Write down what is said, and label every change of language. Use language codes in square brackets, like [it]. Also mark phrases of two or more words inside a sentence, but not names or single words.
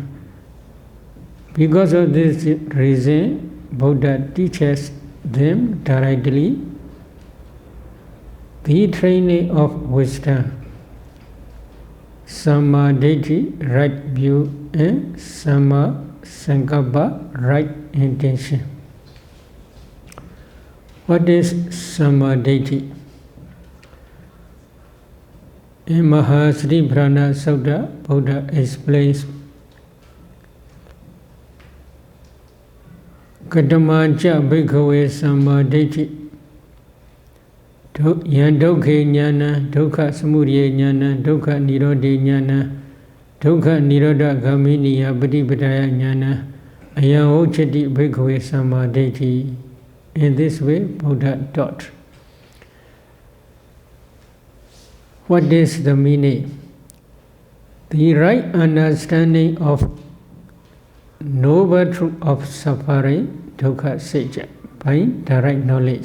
[en] Because of this reason, Buddha teaches them directly the training of wisdom. [pi] Samma Ditti, [en] right view, and [pi] Samma Sankappa, [en] right intention. What is [pi] Samma Ditti? [en] In Mahasatipatthana Sutta, Buddha explains [pi] Katamaca bhikkhave Samma Ditti Yandokhe Jnana, Dukkha Samudaya Jnana, Dukkha Nirodha Jnana, Dukkha Nirodha Gaminiya Patipadaya Jnana, Ayam Uchati bhikkhave Samma Ditti. [en] In this way, Buddha taught. What is the meaning? The right understanding of noble truth of suffering, [pi] dukkha sajja, [en] by direct knowledge.